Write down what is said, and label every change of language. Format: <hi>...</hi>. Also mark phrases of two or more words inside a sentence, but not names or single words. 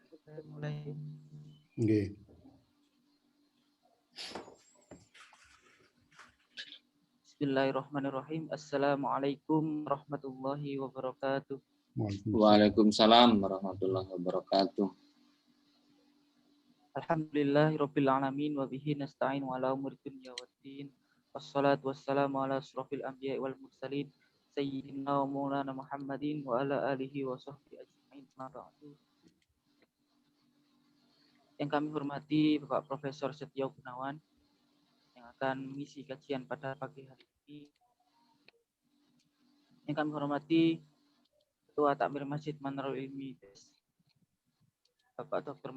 <id>Mulai.</id> <jv>Nggih.</jv> <ar>بسم الله الرحمن الرحيم. السلام عليكم ورحمة الله وبركاته. وعليكم السلام ورحمة الله وبركاته. الحمد لله رب العالمين وبه نستعين وعلى أمور الدنيا والدين. والصلاة والسلام على أشرف الأنبياء والمرسلين سيدنا ومولانا محمد وعلى آله وصحبه أجمعين.</ar> <id>Yang kami hormati Bapak Profesor Setio Gunawan yang akan mengisi kajian pada pagi hari ini. Yang kami hormati Ketua Takmir Masjid Manarul Ilmi Bapak Dr.</id>